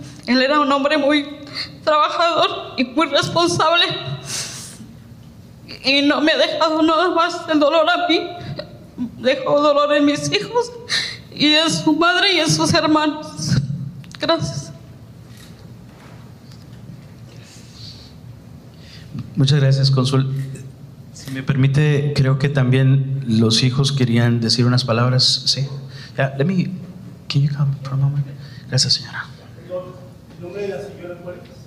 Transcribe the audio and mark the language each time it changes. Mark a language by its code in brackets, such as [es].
[es] Él era un hombre muy trabajador y muy responsable y no me ha dejado nada más el dolor a mí, dejó dolor en mis hijos y en su madre y en sus hermanos. Gracias. Muchas gracias, cónsul. Si me permite, creo que también los hijos querían decir unas palabras. Sí. [en] Yeah, can you come for a moment? [es] Gracias, señora. ¿El nombre de la señora cuál es?